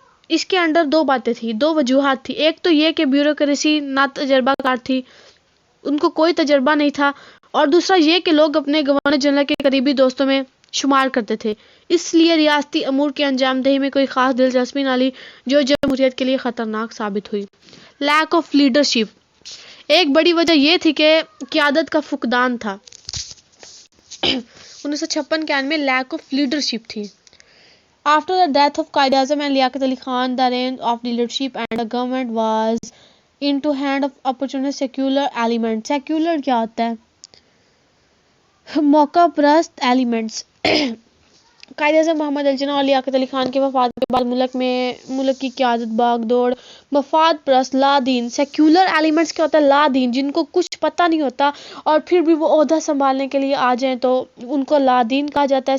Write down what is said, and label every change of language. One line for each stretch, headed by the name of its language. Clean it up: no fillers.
Urdu: اس کے انڈر دو باتیں تھیں، دو وجوہات تھی۔ ایک تو یہ کہ بیوروکریسی نا تجربہ کار تھی، ان کو کوئی تجربہ نہیں تھا، اور دوسرا یہ کہ لوگ اپنے گورنر جنرل کے قریبی دوستوں میں شمار کرتے تھے، اس لیے ریاستی امور کی انجام دہی میں کوئی خاص دلچسپی نہ لی، جو جمہوریت کے لیے خطرناک ثابت ہوئی۔ لیک آف لیڈرشپ، ایک بڑی وجہ یہ تھی کہ قیادت کا فقدان تھا. 1956 کے آئین میں لیک آف لیڈرشپ تھی.
English: After the death of Quaid Azam and Liaquat Ali Khan, the reign of leadership and the government was into hand of opportunist secular elements.
Urdu: Secular کیا ہوتا ہے؟ موقع پرست ایلیمنٹس. قائد اعظم محمد علی جناح اور لیاقت علی خان کے وفات کے بعد ملک کی قیادت باغ دوڑ مفاد پرست لا دین. سیکولر ایلیمنٹس کیا ہوتا ہے؟ لا دین، جن کو کچھ پتہ نہیں ہوتا اور پھر بھی وہ عہدہ سنبھالنے کے لیے آ جائیں تو ان کو لا دین کہا جاتا ہے.